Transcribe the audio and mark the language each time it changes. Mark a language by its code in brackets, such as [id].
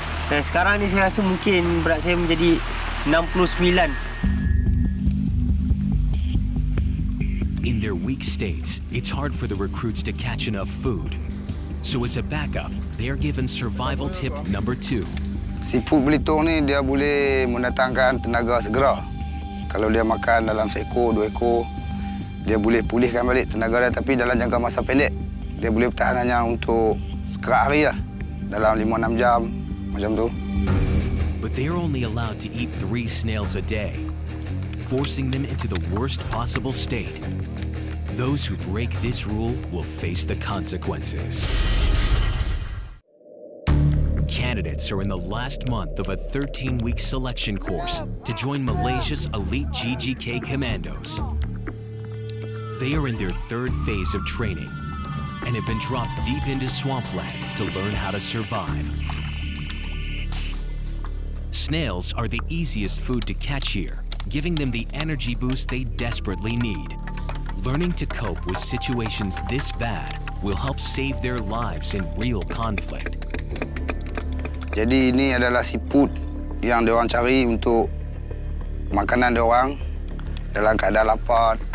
[ms] Dan sekarang ni saya rasa mungkin berat saya menjadi 69. [en] In their weak states, it's hard for the recruits to catch enough food. So as a backup, they are given survival tip number 2. [ms] Siput belitung ni dia boleh mendatangkan tenaga segera. Kalau dia makan dalam seekor, 2 ekor, dia boleh pulihkan balik tenaga dia, tapi dalam jangka masa pendek. Dia boleh bertahan hanya untuk sekerat hari lah. Dalam 5-6 jam, macam tu. [en] But they're only allowed to eat 3 snails a day, forcing them into the worst possible state. Those who break this rule will face the consequences. Candidates are in the last month of a 13-week selection course to join Malaysia's elite GGK commandos. They are in their 3rd phase of training and have been dropped deep into swampland to learn how to survive. Snails are the easiest food to catch here, giving them the energy boost they desperately need. Learning to cope with situations this bad will help save their lives in real conflict. [ms] Jadi ini adalah siput yang diorang cari untuk makanan diorang dalam keadaan lapar.